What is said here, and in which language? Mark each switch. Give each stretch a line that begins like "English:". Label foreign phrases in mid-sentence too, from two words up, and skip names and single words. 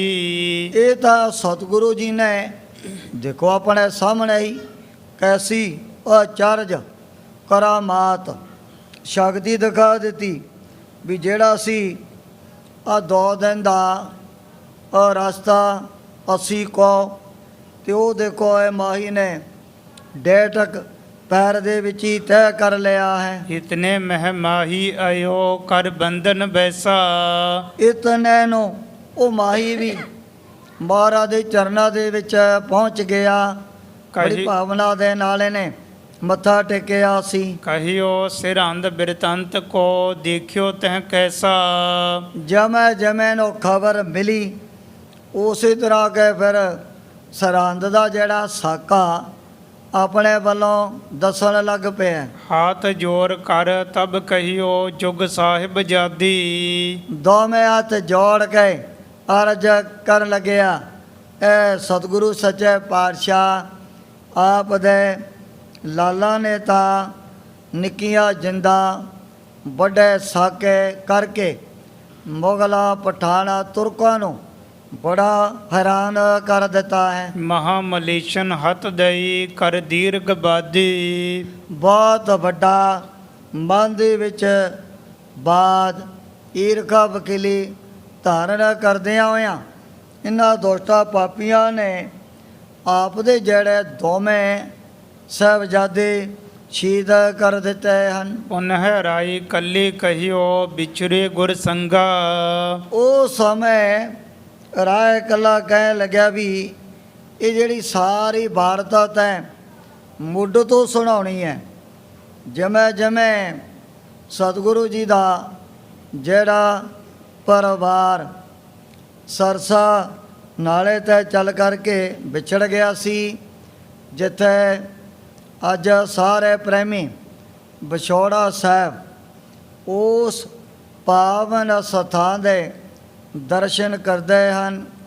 Punjabi: ਇਹ ਤਾਂ ਸਤਿਗੁਰੂ ਜੀ ਨੇ ਦੇਖੋ ਆਪਣੇ ਸਾਹਮਣੇ ਹੀ ਕੈਸੀ ਅਚਰਜ ਕਰਾਮਾਤ ਸ਼ਕਤੀ ਦਿਖਾ ਦਿੱਤੀ ਵੀ ਜਿਹੜਾ ਸੀ ਆ 2 ਦਿਨ ਦਾ ਰਸਤਾ 80 ਕੋ ਤੇ ਉਹ ਦੇਖੋ ਇਹ ਮਾਹੀ ਨੇ ਡੇਢ ਪੈਰ ਦੇ ਵਿੱਚ ਹੀ ਤੈਅ ਕਰ ਲਿਆ ਹੈ।
Braj: ਇਤਨੇ ਮਹਿ ਮਾਹੀ ਆਇਓ ਕਰ ਬੰਧਨ ਬੈਸਾ।
Punjabi: ਇਤਨੇ ਨੂੰ ਉਹ ਮਾਹੀ ਵੀ ਮਹਾਰਾਜ ਦੇ ਚਰਨਾਂ ਦੇ ਵਿੱਚ ਪਹੁੰਚ ਗਿਆ। ਬੜੀ ਭਾਵਨਾ ਦੇ ਨਾਲ ਇਹਨੇ ਮੱਥਾ ਟੇਕਿਆ ਸੀ।
Braj: कहियो सिरंद बिरतंत को देखियो तह कैसा।
Punjabi: ਜਮੈ ਜਮੈ ਨੂੰ ਖਬਰ ਮਿਲੀ, ਉਸੇ ਤਰ੍ਹਾਂ ਕੇ ਫਿਰ ਸਰਹੰਦ ਦਾ ਜਿਹੜਾ ਸਾਕਾ ਆਪਣੇ ਵੱਲੋਂ ਦੱਸਣ ਲੱਗ ਪਿਆ।
Braj: हाथ जोर कर तब कहियो जुग साहिब जादी।
Punjabi: ਦੋਵੇਂ ਹੱਥ ਜੋੜ ਕੇ ਅਰਜ ਕਰਨ ਲੱਗਿਆ, ਇਹ ਸਤਿਗੁਰੂ ਸੱਚੇ ਪਾਤਸ਼ਾਹ ਆਪ ਦੇ ਲਾਲਾ ਨੇ ਤਾਂ ਨਿੱਕੀਆਂ ਜਿੰਦਾਂ ਵੱਡੇ ਸਾਕੇ ਕਰਕੇ ਮੁਗਲਾਂ ਪਠਾਣਾ ਤੁਰਕਾਂ ਨੂੰ ਬੜਾ ਹੈਰਾਨ ਕਰ ਦਿੱਤਾ ਹੈ।
Braj: महामलेशन हत दई कर दीर्घ बादी।
Punjabi: ਬਹੁਤ ਵੱਡਾ ਮਨ ਦੇ ਵਿੱਚ ਬਾਦ ਈਰਖਾ ਵਕੀਲੀ ਧਾਰਨ ਕਰਦਿਆਂ ਹੋਇਆਂ ਇਹਨਾਂ ਦੋਸਤਾਂ ਪਾਪੀਆਂ ਨੇ ਆਪ ਦੇ ਜਿਹੜੇ ਦੋਵੇਂ ਸਾਹਿਬਜ਼ਾਦੇ ਸ਼ਹੀਦ ਕਰ ਦਿੱਤੇ ਹਨ।
Braj: पुनः राई कली कहियो बिछुरे गुर संगा।
Punjabi: ਉਹ ਸਮੇਂ ਰਾਏ ਕੱਲਾ ਕਹਿਣ ਲੱਗਿਆ ਵੀ ਇਹ ਜਿਹੜੀ ਸਾਰੀ ਵਾਰਦਾਤ ਹੈ ਮੁੱਢ ਤੋਂ ਸੁਣਾਉਣੀ ਹੈ। ਜਿਵੇਂ ਜਿਵੇਂ ਸਤਿਗੁਰੂ ਜੀ ਦਾ ਜਿਹੜਾ ਪਰਿਵਾਰ ਸਰਸਾ ਨਾਲੇ ਤੇ ਚੱਲ ਕਰਕੇ ਵਿਛੜ ਗਿਆ ਸੀ, ਜਿੱਥੇ ਅੱਜ ਸਾਰੇ ਪ੍ਰੇਮੀ ਵਿਛੋੜਾ ਸਾਹਿਬ ਉਸ ਪਾਵਨ ਸਥਾਨ ਦੇ ਦਰਸ਼ਨ ਕਰਦੇ ਹਨ।